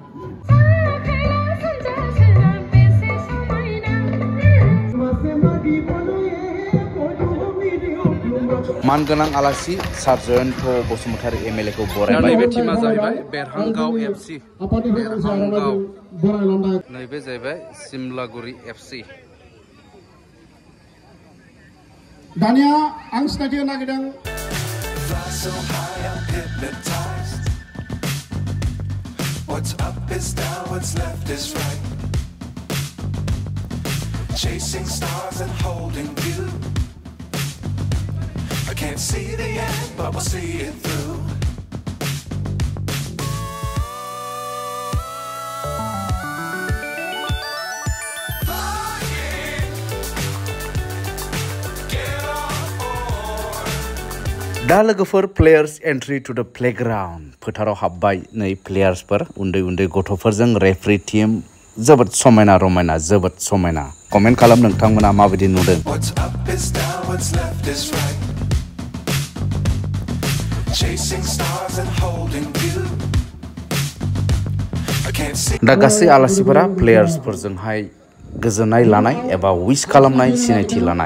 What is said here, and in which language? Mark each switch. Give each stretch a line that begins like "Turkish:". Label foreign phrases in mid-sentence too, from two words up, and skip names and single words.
Bodo: मानगोनां आलासि सार जयन्त बसुमतारी एमएलए को बरायबाय। नैबे टीमा जाहैबाय बेरहांगाव एफसी, बेरहांगाव। नैबे जाहैबाय सिमलागुरि एफसी। दानिया आं सिनायथि होनो नागिरदों
English: What's up is down, what's left is right. Chasing stars and holding you. I can't see the end, but we'll see it through.
Bodo: दा लोगोफोर
English: players entry to the playground
Bodo: फोथाराव हाबबाय नै प्लेयर्सफोर उन्दै गथ'फोरजों रेफरी टीम जोबोद समायना रमायना जोबोद समायना। कमेन्ट खालाम नोंथांमोना माबायदि नुदों। दा गासै आलासिफोरा प्लेयर्सफोरजोंहाय गोजोननाय लानाय एबा विश खालामनाय सिनायथि लानाय।